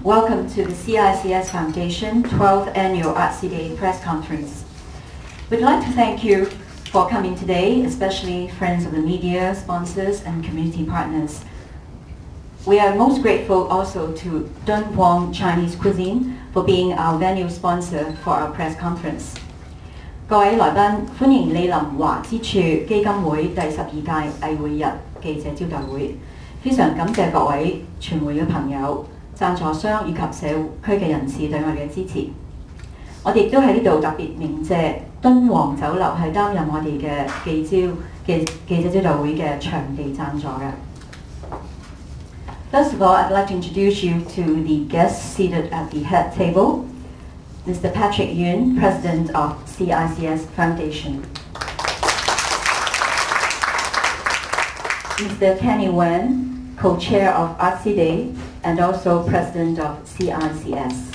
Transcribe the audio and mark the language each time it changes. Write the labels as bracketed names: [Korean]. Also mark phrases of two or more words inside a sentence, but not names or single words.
[English] Welcome to the CICS Foundation 12th Annual Artsy Day Press Conference. We'd like to thank you for coming today, especially friends of the media, sponsors, and community partners. We are most grateful also to Dun Huang Chinese Cuisine for being our venue sponsor for our press conference. [Cantonese] 各位來賓，歡迎蒞臨華之處基金會第12屆藝會日記者招待會。非常感謝各位傳媒嘅朋友、贊助商以及社區嘅人士對我哋嘅支持。我哋亦都喺呢度特別鳴謝敦煌酒樓係擔任我哋嘅記者招待會嘅場地贊助嘅。 [English] First of all, I'd like to introduce you to the guests seated at the head table. Mr. Patrick Yuen, President of CICS Foundation. Mr. Kenny Wen, Co-Chair of Artsy Day and also President of CICS.